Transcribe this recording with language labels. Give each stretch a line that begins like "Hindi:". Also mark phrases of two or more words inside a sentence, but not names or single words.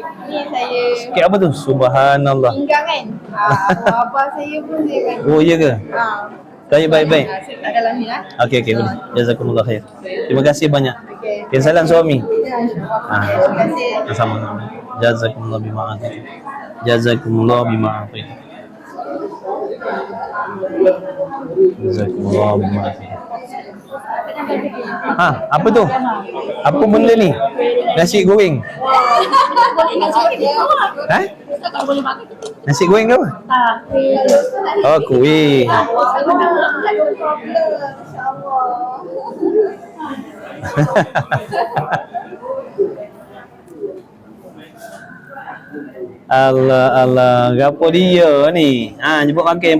Malay: Ni saya sikit apa tu? Subhanallah. pinggang kan. Abah saya pun saya bagi. Oh iya ke? Baik. Saya tak dalam ni lah. Okey boleh.
Arabic: جزاكم الله خير.
Malay: Terima kasih banyak. Kirim salam suami. Ya, insyaAllah. Terima kasih. Sama-sama.
Arabic: جزاكم الله بما أعطيتم. جزاكم الله بما أعطيتم. جزاكم الله بما أعطيتم.
Malay: Apa tu? Apa benda ni? Nasi goreng. Nasi goreng ke apa? Oh, kuih. Allah, gapo dia ni? Jemput makan.